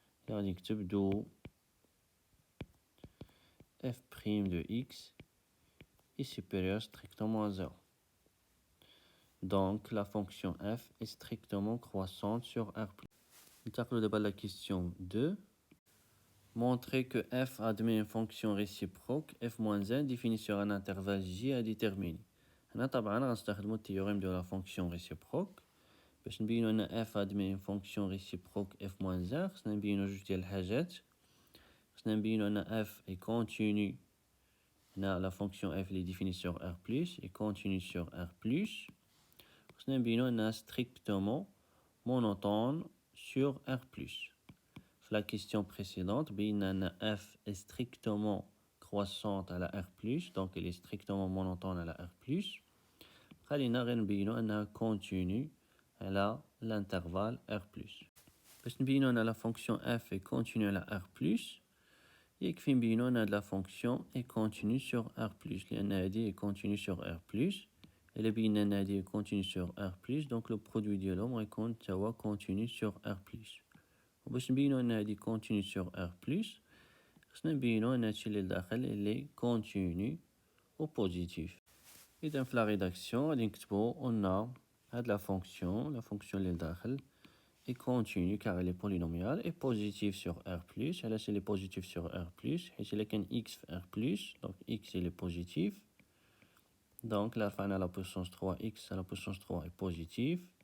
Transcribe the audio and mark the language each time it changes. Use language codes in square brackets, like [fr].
[ar] غادي نكتب [fr] d'où f' de x est supérieur strictement à 0. Donc la fonction f est strictement croissante sur R+. [ar] ننتقل دابا [fr] la question 2. Montrer que f admet une fonction réciproque f-1 définie sur un intervalle j à déterminer. [ar] هنا طبعا غنستخدمو التيوريم ديال [fr] la fonction réciproque [ar] باش نبينو ان [fr] f admet une fonction réciproque f-1 [ar] خصنا نبينو جوج ديال الحاجات. خصنا نبينو أن [fr] f est continu. هنا la fonction f est définie sur R+, et continue sur R+. [ar] خصنا نبينو أنها [fr] strictement monotone sur R+. في la question précédente, [ar] بينا أن [fr] f est strictement croissante à la R+, donc elle est strictement monotone à la R+. [ar] خلينا غير نبينو أنها continue على [fr] l'intervalle R+. [ar] باش نبينو أن [fr] la fonction f est continue à la R+, [ar] يكفي نبينو أن [fr] la fonction est continue sur R+, [ar] لأن هذه [fr] est continue sur R+. [ar] إلا بينا أن هذه [fr] est continue sur R+, donc le produit [ar] ديالهم غيكون توا [fr] continue sur R+. [ar] وباش نبينو أن هذه [fr] continue sur R+, [ar] خصنا نبينو أن هادشي اللي داخل اللي continue و positif. إذا في [fr] la rédaction [ar] غادي نكتبو [fr] on a هاد la fonction [ar] اللي داخل [fr] est continue car elle est polynomiale et positive sur R+. [ar] علاش [fr] elle est positive sur R+, [ar] حيت إلا كان [fr] x في R+, donc x il est positif. Donc là [ar] رفعنا [fr] la puissance 3, x à la puissance 3 est positif.